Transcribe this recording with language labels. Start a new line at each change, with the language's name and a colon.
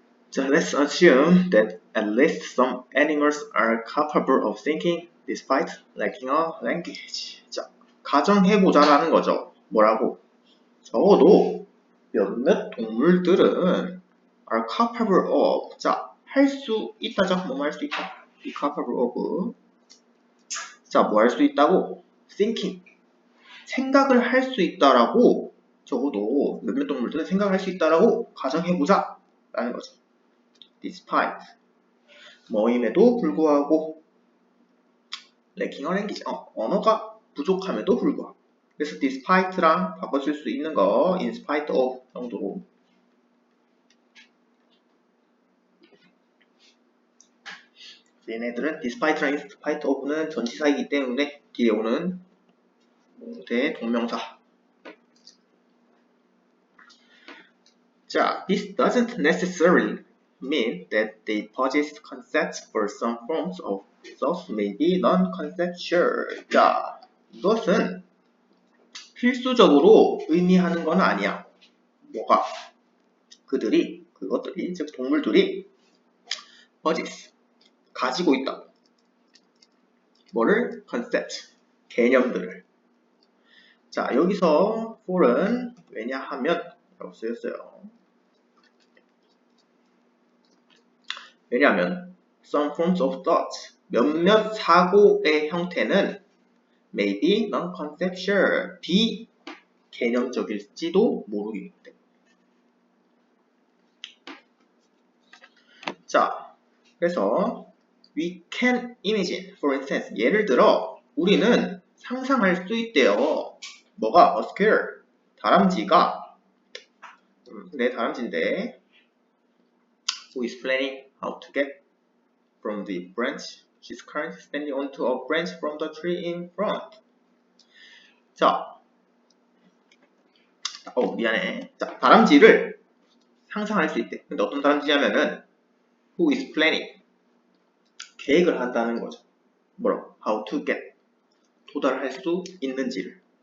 English: 자, let's assume that at least some animals are capable of thinking despite lacking a language.
Korean: 자, 가정해보자라는 거죠. 뭐라고? 적어도 몇몇 동물들은
English: are capable of.
Korean: 자, 할 수 있다죠. 뭐 할 수 있다.
English: be capable of.
Korean: 자, 뭐 할 수 있다고? thinking. 생각을 할 수 있다라고 적어도 몇몇 동물들은 생각을 할 수 있다라고 가정해보자 라는 거죠. despite 뭐임에도 불구하고
English: lacking a language
Korean: 언어가 부족함에도 불구하고. 그래서 despite랑 바꿔줄 수 있는 거
English: in spite of
Korean: 정도로. 얘네들은 despite랑 in spite of는 전치사이기 때문에 뒤에 오는 동명사.
English: 자, this doesn't necessarily mean that they possess concepts for some forms of thought may be non-conceptual.
Korean: 자, 이것은 필수적으로 의미하는 건 아니야. 뭐가? 그것들이, 즉 동물들이 possess, 가지고 있다. 뭐를? concept, 개념들을. 자, 여기서 for은 왜냐하면 라고 쓰였어요. 왜냐하면
English: some forms of thought,
Korean: 몇몇 사고의 형태는
English: may be non-conceptual,
Korean: 비개념적일지도 모르기 때문에. 자, 그래서
English: we can imagine, for instance,
Korean: 예를 들어 우리는 상상할 수 있대요. 뭐가?
English: A squirrel,
Korean: 다람쥐가 다람쥐인데
English: who is planning how to get from the branch she's currently standing onto a branch from the tree in front.
Korean: 자, 미안해. 자, 다람쥐를 상상할 수 있대. 근데 어떤 다람쥐냐면은
English: who is planning,
Korean: 계획을 한다는 거죠. 뭐라고?
English: how to get,
Korean: 도달할 수 있는지를.